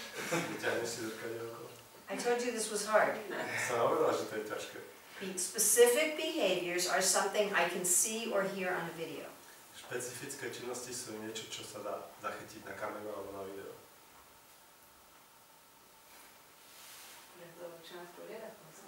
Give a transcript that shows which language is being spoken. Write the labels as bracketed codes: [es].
[sk] Vyťahneš si zrkadielko. [en] I told you this was hard. [sk] Som hovorila, že to je ťažké. [en] Specific behaviors are something I can see or hear on a video. [sk] Špecifické činnosti sú niečo, čo sa dá zachytiť na kameru alebo na video. Je to väčšina v poriadku.